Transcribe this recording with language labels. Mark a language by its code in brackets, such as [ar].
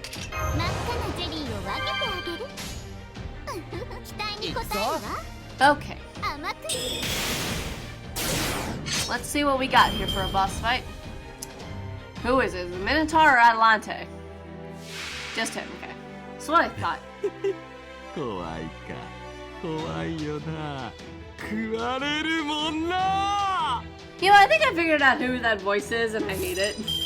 [ja] 真っ赤なゼリーを分けてあげる期待に応えるわ [en] Okay. [ja] 甘く [en] Let's see what we got here for a boss fight. Who is it? The Minotaur or Atlante? Just him. Okay. That's what I thought. [ja] 怖いか怖いよな食われるもんな [en] You know, I think I figured out who that voice is, and I hate it.